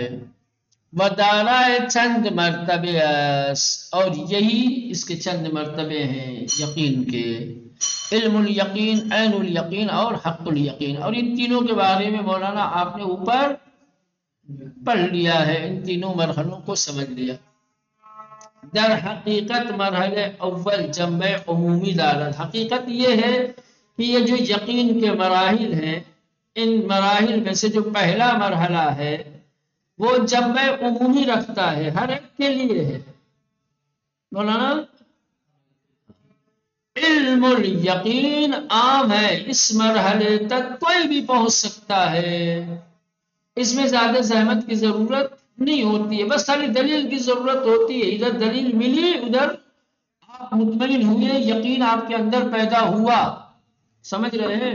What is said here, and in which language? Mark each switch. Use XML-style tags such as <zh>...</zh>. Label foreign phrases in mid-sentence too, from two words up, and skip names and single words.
<fa>ودارائے چند</fa> <ur>مرتبے اور یہی اس کے چند مرتبے ہیں یقین کے، علم الیقین، عین الیقین اور حق الیقین، اور ان تینوں کے بارے میں مولانا آپ نے اوپر پڑھ لیا ہے، ان تینوں مرحلوں کو سمجھ لیا۔</ur> <fa>در حقیقت مرحلہ اول جمع عمومی دارد،</fa> <ur>حقیقت یہ ہے کہ یہ جو یقین کے مراحل ہیں ان مراحل میں سے جو پہلا مرحلہ ہے وہ جمع عمومی رکھتا ہے، ہر ایک کے لیے ہے۔ مولانا علم الیقین عام ہے، اس مرحلے تک کوئی بھی پہنچ سکتا ہے، اس میں زیادہ زحمت کی ضرورت نہیں ہوتی ہے، بس خالی دلیل کی ضرورت ہوتی ہے، ادھر دلیل ملی ادھر آپ مطمئن ہوئے، یقین آپ کے اندر پیدا ہوا، سمجھ رہے ہیں؟</ur>